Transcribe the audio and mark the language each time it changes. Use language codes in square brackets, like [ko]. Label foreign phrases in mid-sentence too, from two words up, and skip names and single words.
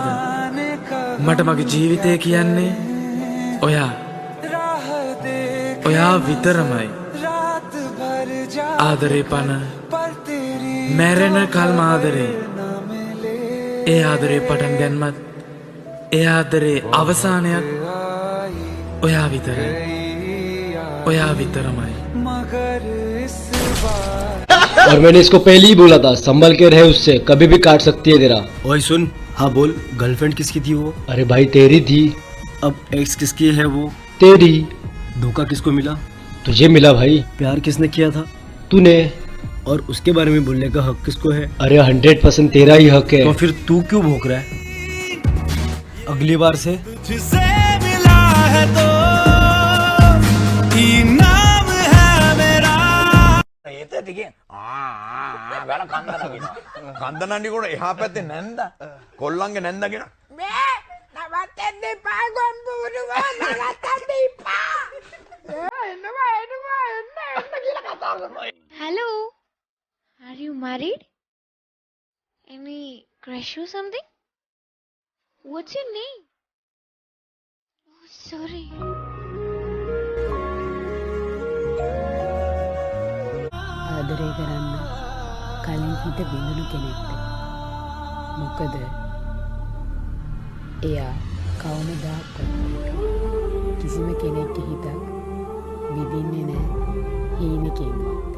[si] මට මගේ ජීවිතය කියන්නේ ඔයා විතරමයි. ආදරේ පන මැරෙන කල්ම ආදරේ. ඒ ආදරේ පටන් ගැන්මත් ඒ ආදරේ අවසානයක් ඔයා විතරයි. ඔයා वितरमाई। [hi] और मैंने इसको पहले ही बोला था संभल के रहे, उससे कभी भी काट सकती है तेरा। ओए सुन, हाँ बोल, गर्लफ्रेंड किसकी थी वो? अरे भाई तेरी थी। अब एक्स किसकी है वो? तेरी। धोखा किसको मिला? तुझे मिला भाई। प्यार किसने किया था? तूने। और उसके बारे में बोलने का हक किसको है? अरे 100% तेरा ही हक है। तो फिर तू क्यों भौंक रहा है? अगली बार से मिला है तो नाम है मेरा। [si] කන්දනන්ඩි කොට එහා පැත්තේ නැන්ද කොල්ලන්ගේ නැන්දගෙන මේ නවත්තන්න එපා ගොම්බුරුව නවත්තන්න එපා. එනවා කියලා කතා කරනවා. [en] Hello, are you married? Any crush or something? What's your name? Oh, sorry. [si] ආදරය කරන්න කලින් හිත බිඳුණු කෙනෙක්ට. මොකද එයා කවමදාකවත් කිසිම කෙනෙක්ගේ හිතක් විඳින්නේ නැහැ හීනකින්වත්.